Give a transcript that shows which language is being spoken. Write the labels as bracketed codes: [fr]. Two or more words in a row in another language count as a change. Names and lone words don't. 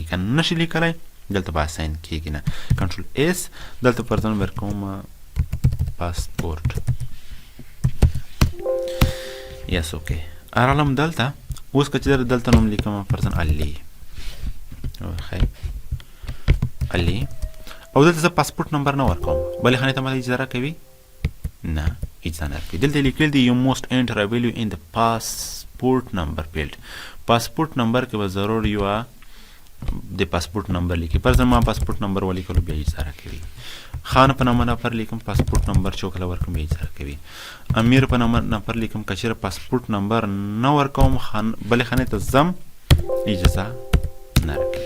[ps] که نشي لیکلی دلته به اساین کېږي نه. [en] Control S, [ps] دلته فرضاً ورکوم پاسپورت، [en] yes okay. [ps] راغلم دلته. اوس که چېرې دلته نوم لیکم فرضاً علي، علي، او دلته زه [en] passport number [ps] نه ورکوم، بلې خانې ته ماته اجازه راکوي؟ نه، اجازه نه راکوي. دلته لیکل دي [en] you must enter a value in the passport number field. passport number [ps] کې به ضرور یو د [en] passport number [ps] لیکي. فرضاً ما [en] passport number [ps] ولیکلو، بیا اجازه راکوي. خان په نامه نفر لیکم، [en] passport number [ps] چې وکړه ورکوم، بیا اجازه راکوي. امیر په نامه نفر لیکم، که چېرې [en] passport number [ps] نه ورکوم بلې خانې ته ځم، اجازه نه راکوي.